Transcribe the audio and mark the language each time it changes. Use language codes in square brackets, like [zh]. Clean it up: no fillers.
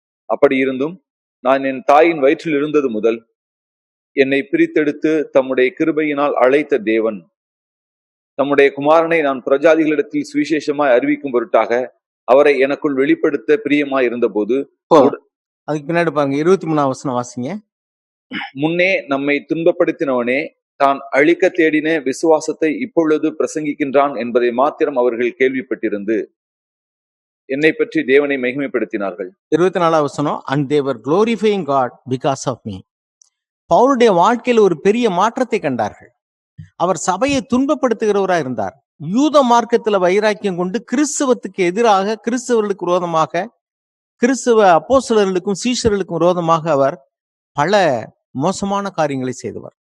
[ta] அப்படி இருந்தும் நான் என் தாயின் வயிற்றில் இருந்தது முதல் என்னை பிரித்தெடுத்து தம்முடைய கிருபையினால் அழைத்த தேவன் தம்முடைய குமாரனை நான் பிரஜாதிகளிடத்தில் சுவிசேஷமாய் அறிவிக்கும் பொருட்டாக அவரை எனக்குள் வெளிப்படுத்த பிரியமாய் இருந்தபோது, அதுக்கு பின்னாடி பாருங்க 23வது வசனம் வாசிங்க. முன்னே நம்மை துன்பப்படுத்தினவனே தான் அழிக்க தேடின விசுவாசத்தை இப்பொழுது பிரசங்கிக்கின்றான் என்பதை மாத்திரம் அவர்கள் கேள்விப்பட்டிருந்து என்னை பற்றி தேவனை மகிமைப்படுத்தினார்கள். 24வது வசனம், [en] and they were glorifying God because of me. [ta] பவுலுடைய வாழ்க்கையில் ஒரு பெரிய மாற்றத்தை கண்டார்கள். அவர் சபையை துன்பப்படுத்துகிறவராக இருந்தார். யூத மார்க்கத்துல வைராக்கியம் கொண்டு கிறிஸ்தவத்துக்கு எதிராக, கிறிஸ்தவர்களுக்கு விரோதமாக, கிறிஸ்தவ அப்போஸ்தலர்களுக்கும் சீஷர்களுக்கும் விரோதமாக அவர் பல மோசமான காரியங்களை செய்தவர்.